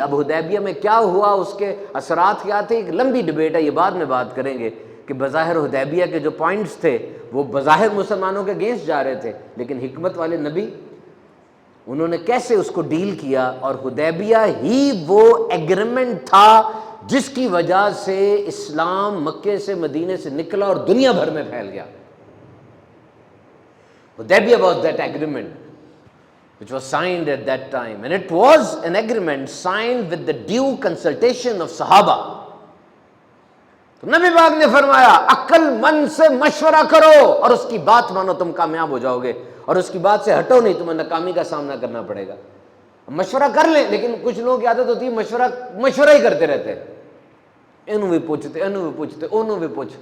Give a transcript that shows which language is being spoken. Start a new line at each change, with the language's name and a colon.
Urdu: اب حدیبیہ میں کیا ہوا، اس کے اثرات کیا تھے، ایک لمبی ڈبیٹ ہے، یہ بعد میں بات کریں گے کہ بظاہر حدیبیہ کے جو پوائنٹس تھے وہ بظاہر مسلمانوں کے اگینسٹ جا رہے تھے، لیکن حکمت والے نبی انہوں نے کیسے اس کو ڈیل کیا. اور حدیبیہ ہی وہ ایگریمنٹ تھا جس کی وجہ سے اسلام مکے سے مدینے سے نکلا اور دنیا بھر میں پھیل گیا.
English: حدیبیہ was that agreement which was signed at that time, and it was an agreement signed with the due consultation of صحابہ.
Urdu: تو نبی پاک نے فرمایا عقل مند سے مشورہ کرو اور اس کی بات مانو، تم کامیاب ہو جاؤ گے، اور اس کی بات سے ہٹو نہیں، تمہیں ناکامی کا سامنا کرنا پڑے گا. مشورہ کر لیں، لیکن کچھ لوگوں کی عادت ہوتی ہے مشورہ ہی کرتے رہتے، انہوں بھی پوچھتے، انہوں بھی پوچھ.